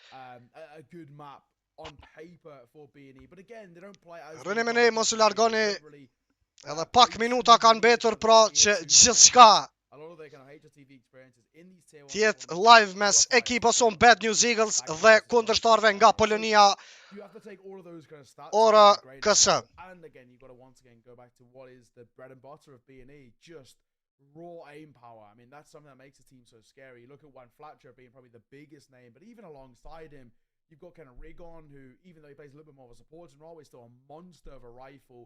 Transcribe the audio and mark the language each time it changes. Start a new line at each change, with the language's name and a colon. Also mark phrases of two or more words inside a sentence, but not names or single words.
Albanian: Rëni me ne, mos u largoni, edhe pak minuta kanë betur, pra që gjithçka tjetë live mes ekipës son Bad News Eagles dhe kundërshtarëve nga Polonia, ora KS.
English: Raw aim power. I mean, that's something that makes the team so scary. You look at Juan Fletcher being probably the biggest name, but even alongside him, you've got kind of Rigon, who, even though he plays a little bit more of a supporting role, is still a monster of a rifle.